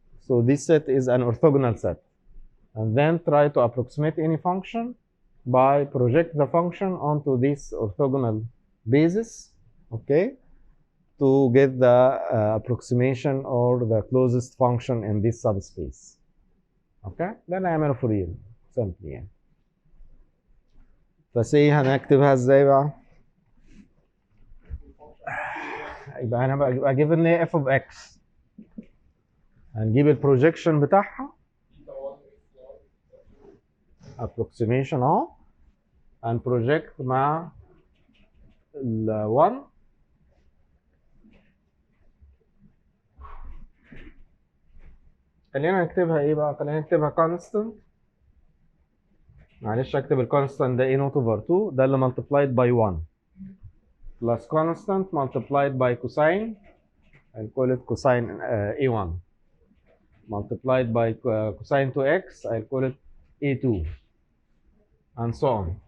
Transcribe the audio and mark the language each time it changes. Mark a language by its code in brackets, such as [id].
[en] So this set is an orthogonal set. And then try to approximate any function by project the function onto this orthogonal basis, okay, to get the approximation or the closest function in this subspace. [ar] Okay, ده نعمله فورير simply يعني. فسي هنكتبها ازاي بقى؟ يبقى انا بقى given لي f of x. هنجيب البروجيكشن بتاعها approximation اهو [en] and project [ar] مع ال 1 خلينا نكتبها ايه بقى؟ خلينا نكتبها constant. معلش اكتب الكونستانت ده a naught over 2 ده اللي [en] multiplied by 1 plus constant multiplied by cosine. I'll call it cosine a1 multiplied by cosine 2x. I'll call it a2 and so on.